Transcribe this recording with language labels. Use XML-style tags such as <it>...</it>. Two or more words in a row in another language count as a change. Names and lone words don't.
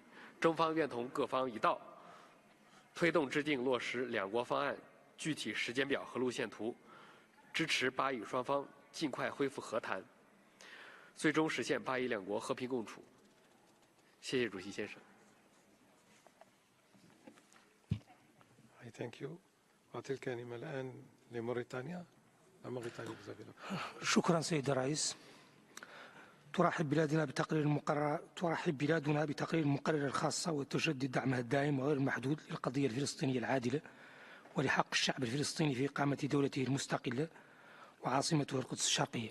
<zh>中方愿同各方一道，推动制定落实两国方案具体时间表和路线图，支持巴以双方尽快恢复和谈，最终实现巴以两国和平共处。谢谢主席先生。</zh> <en>Thank you.</en> <ar>أعطي الكلمة الآن لموريتانيا. شكرا سيد الرئيس. ترحب بلادنا بتقرير المقررة الخاصة وتجدد دعمها الدائم وغير المحدود للقضية الفلسطينية العادلة ولحق الشعب الفلسطيني في إقامة دولته المستقلة وعاصمته القدس الشرقية.</ar>